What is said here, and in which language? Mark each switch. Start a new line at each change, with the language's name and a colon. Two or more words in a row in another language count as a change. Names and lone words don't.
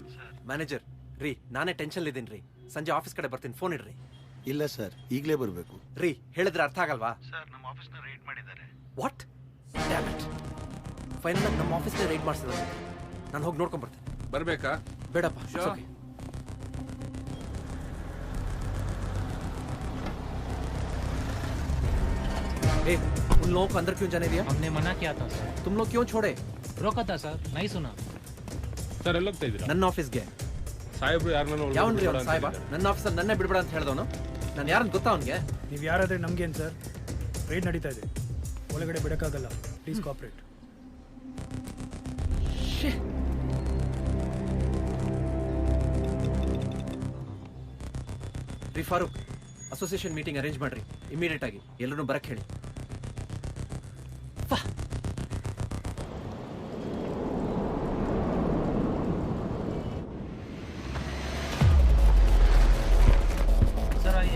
Kannada: ಮ್ಯಾನೇಜರ್ ರೀ, ನಾನೇ ಟೆನ್ಷನ್ ಇದ್ದೀನಿ ರೀ. ಸಂಜೆ ಆಫೀಸ್ ಕಡೆ ಬರ್ತೀನಿ, ಫೋನ್ ಇಡ್ರಿ. ಇಲ್ಲ ಸರ್, ಈಗಲೇ ಬರಬೇಕು. ರೀ, ಹೇಳಿದ್ರೆ ಅರ್ಥ ಆಗಲ್ವಾ? ಸರ್, ನಮ್ಮ ಆಫೀಸ್ನ ರೈಡ್ ಮಾಡಿದ್ದಾರೆ.
English: What? Damage.
Kannada: ಫೈನಲ್ ನಮ್ಮ ಆಫೀಸ್ನ ರೈಡ್ ಮಾಡಿಸಿದ್ರೆ ನಾನು ಹೋಗಿ ನೋಡ್ಕೊಂಡ್ಬರ್ತೀನಿ. ಬರಬೇಕಾ? ಬೇಡಪ್ಪ. ಓಕೆ.
Hindi: उन लोगों को अंदर क्यों जाने दिया? हमने मना किया था सर. तुम लोग क्यों छोड़े? रोका था सर, नहीं सुना.
Kannada: ಸರ್ ಎಲ್ಲ ಹೋಗ್ತಾ ಇದ್ದೀರಾ? ನನ್ನ ಆಫೀಸ್ಗೆ ಸಾಹೇಬ್ರು ಯಾರನ್ನ ಯಾವನ್ರಿ ಅವ್ನು ಸಾಹೇಬ? ನನ್ನ ಆಫೀಸಲ್ಲಿ ನನ್ನೇ ಬಿಡ್ಬೇಡ ಅಂತ ಹೇಳ್ದವನು. ನಾನು ಯಾರಂತ ಗೊತ್ತಾ ಅವನಿಗೆ? ನೀವು ಯಾರಾದ್ರೆ ನಮ್ಗೇನು ಸರ್? ರೈಡ್ ನಡೀತಾ ಇದೆ, ಒಳಗಡೆ ಬಿಡಕ್ಕಾಗಲ್ಲ.
English: please cooperate.
Kannada: ರೀ ಫಾರೂಕ್,
English: association meeting arrange
Kannada: ಮಾಡ್ರಿ ಇಮಿಡಿಯೇಟ್ ಆಗಿ. ಎಲ್ಲರೂ ಬರಕ್ಕೆ ಹೇಳಿ.
Hindi: सर आइए.